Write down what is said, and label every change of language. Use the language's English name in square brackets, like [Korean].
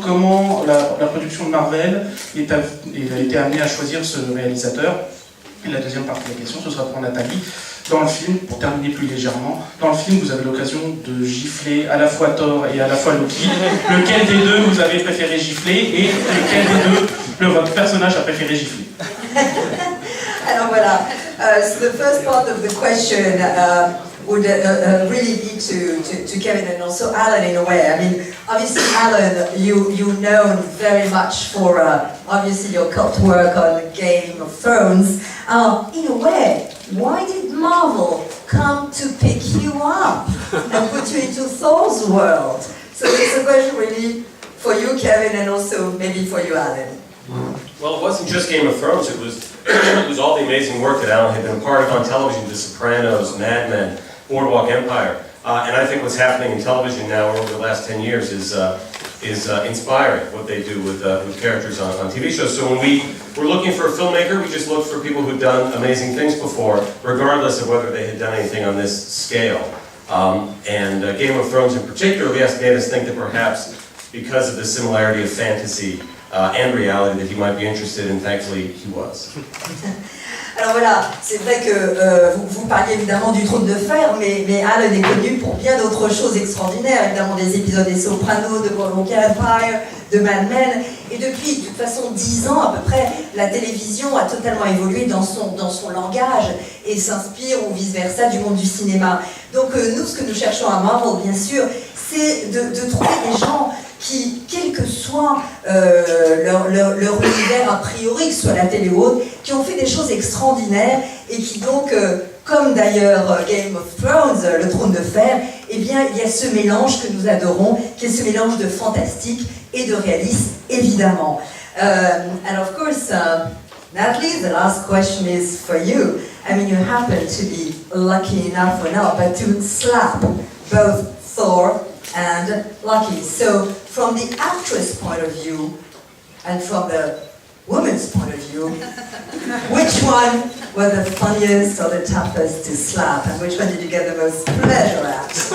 [French] Comment la production de Marvel a été amenée à choisir ce réalisateur? Et la deuxième partie de la question, ce sera pour Nathalie. Dans le film, pour terminer plus légèrement, dans le film, vous avez l'occasion de gifler à la fois Thor et à la fois Loki. Lequel des deux vous avez préféré gifler et lequel des deux votre personnage a préféré gifler? Alors voilà, [English] so the first part of the question would really be to Kevin and also Alan in a way. I mean, obviously Alan, you're known very much for obviously your cult work on Game of Thrones. In a way, why did Marvel come to pick you up and put you into Thor's world? So it's a question really for you, Kevin, and also maybe for you, Alan. Well, it wasn't just Game of Thrones, it was all the amazing work that Alan had been a part of on television, The Sopranos, Mad Men, Boardwalk Empire. And I think what's happening in television now over the last 10 years is inspiring, what they do with characters on TV shows. So when we were looking for a filmmaker, we just looked for people who'd done amazing things before, regardless of whether they had done anything on this scale. Game of Thrones in particular, made us think that perhaps because of the similarity of fantasy and reality that he might be interested in. Thankfully, he was. [French] Alors voilà, c'est vrai que vous parliez évidemment du Trône de Fer, mais Alan est connu pour bien d'autres choses extraordinaires, évidemment des épisodes des Sopranos, de Boardwalk Empire, de Mad Men, et depuis, de toute façon, 10 ans à peu près, la télévision a totalement évolué dans son langage et s'inspire ou vice-versa du monde du cinéma. Donc nous, ce que nous cherchons à Marvel, bien sûr, c'est de trouver des gens qui, quel que soit leur univers a priori, que ce soit la télé ou autre, qui ont fait des choses extraordinaires et qui donc, comme d'ailleurs Game of Thrones, le Trône de Fer, eh bien il y a ce mélange que nous adorons, qui est ce mélange de fantastique et de réalisme, évidemment. [English] And of course, Natalie, the last question is for you. I mean, you happen to be lucky enough or not, but to slap both Thor and Loki. So, from the actress point of view and from the woman's point of view, which one was the funniest or the toughest to slap, and which one did you get the most pleasure at?